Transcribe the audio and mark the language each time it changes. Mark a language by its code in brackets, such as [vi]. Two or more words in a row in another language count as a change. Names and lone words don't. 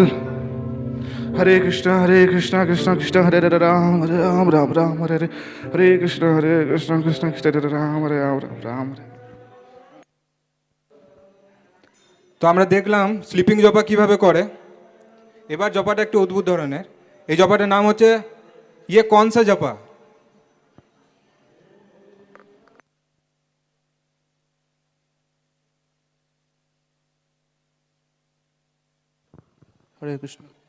[sa] Hare Krishna, Krishna Krishna, Hare Ram, Ram Ram Ram, Hare Hare Krishna, Krishna Krishna, Hare Ram, Ram Ram Ram. [bn] তো আমরা দেখলাম স্লিপিং জপা কিভাবে করে। এবার জপাটা একটু অদ্ভুত ধরনের। এই জপাটার নাম হচ্ছে ইয়ে কনসা জপা। হরে কৃষ্ণ।